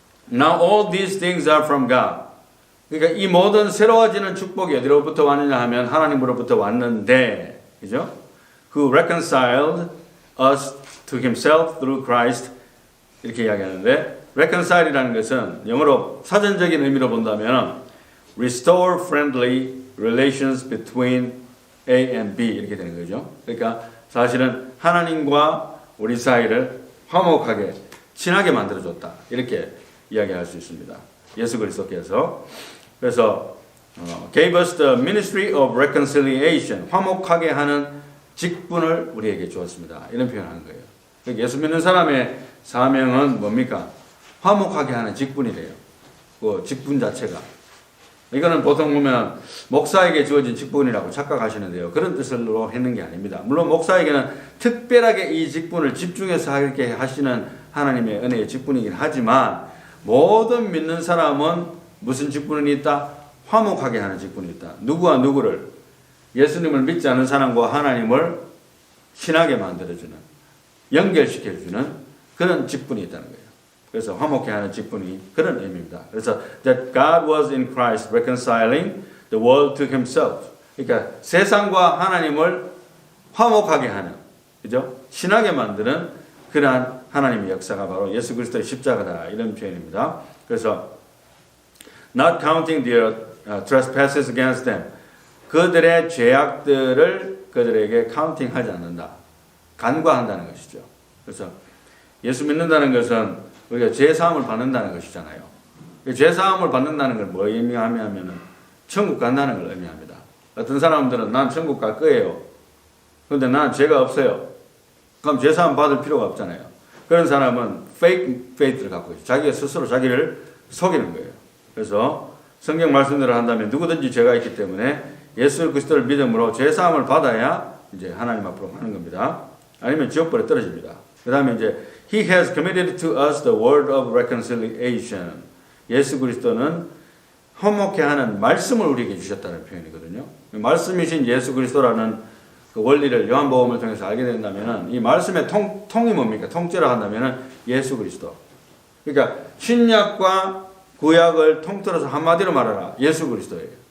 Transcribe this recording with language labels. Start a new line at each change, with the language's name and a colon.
English: Now all these things are from God.
Korean: 그러니까 이 모든 새로워지는 축복이 어디로부터 왔느냐 하면 하나님으로부터 왔는데, 그죠?
English: Who reconciled us to himself through Christ.
Korean: 이렇게 이야기하는데, reconcile이라는 것은 영어로 사전적인 의미로 본다면
English: restore friendly relations between A and B
Korean: 이렇게 되는 거죠. 그러니까 사실은 하나님과 우리 사이를 화목하게 친하게 만들어줬다. 이렇게 이야기할 수 있습니다. 예수 그리스도께서. 그래서
English: gave us the ministry of reconciliation.
Korean: 화목하게 하는 직분을 우리에게 주었습니다. 이런 표현을 하는 거예요. 그러니까 예수 믿는 사람의 사명은 뭡니까? 화목하게 하는 직분이래요. 그 직분 자체가. 이거는 보통 보면 목사에게 주어진 직분이라고 착각하시는데요. 그런 뜻으로 했는 게 아닙니다. 물론 목사에게는 특별하게 이 직분을 집중해서 이렇게 하시는 하나님의 은혜의 직분이긴 하지만 모든 믿는 사람은 무슨 직분이 있다? 화목하게 하는 직분이 있다. 누구와 누구를, 예수님을 믿지 않는 사람과 하나님을 친하게 만들어주는, 연결시켜주는 그런 직분이 있다는 거예요. 그래서 화목케 하는 직분이 그런 의미입니다. 그래서
English: that God was in Christ reconciling the world to himself.
Korean: 그러니까 세상과 하나님을 화목하게 하는, 그죠? 친하게 만드는 그러한 하나님의 역사가 바로 예수 그리스도의 십자가다. 이런 표현입니다. 그래서
English: not counting their trespasses against them.
Korean: 그들의 죄악들을 그들에게 카운팅하지 않는다. 간과한다는 것이죠. 그래서 예수 믿는다는 것은 우리가 죄 사함을 받는다는 것이잖아요. 죄 사함을 받는다는 걸 뭐 의미하냐면은 천국 간다는 걸 의미합니다. 어떤 사람들은 난 천국 갈 거예요. 그런데 난 죄가 없어요. 그럼 죄 사함 받을 필요가 없잖아요. 그런 사람은 fake faith를 갖고 있어요. 자기가 스스로 자기를 속이는 거예요. 그래서 성경 말씀대로 한다면 누구든지 죄가 있기 때문에 예수 그리스도를 믿음으로 죄 사함을 받아야 이제 하나님 앞으로 가는 겁니다. 아니면 지옥불에 떨어집니다. 그 다음에 이제
English: He has committed to us the word of reconciliation.
Korean: 예수 그리스도는 화목케 하는 말씀을 우리에게 주셨다는 표현이거든요. 말씀이신 예수 그리스도라는 그 원리를 요한복음을 통해서 알게 된다면은 이 말씀의 통이 뭡니까? 통째로 한다면은 예수 그리스도. 그러니까 신약과 구약을 통틀어서 한마디로 말하라. 예수 그리스도예요.